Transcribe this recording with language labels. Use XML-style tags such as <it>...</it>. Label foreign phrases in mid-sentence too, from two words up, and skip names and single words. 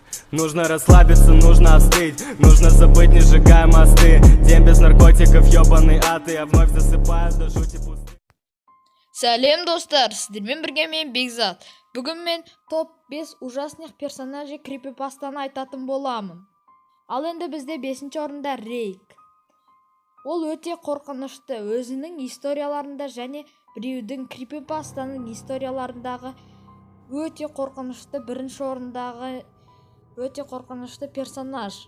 <ru>Нужно расслабиться, нужно остыть, нужно забыть, не сжигая мосты. День без наркотиков, ёбаный ад, и я вновь засыпаю до жути пусты.</ru> <kk>Сәлем достар, сіздермен бірге мен Бекзат. Бүгін мен</kk> <ru>топ 5 ужасных персонажей</ru> <kk>крипипастаны айтатын боламын. Ал енді бізде 5-ші орында Рейк. Ол өте қорқынышты, өзінің историяларында және біреудің крипипастаның историяларындағы өте қорқынышты, бірінші орындағы өте қорқынышты персонаж.</kk>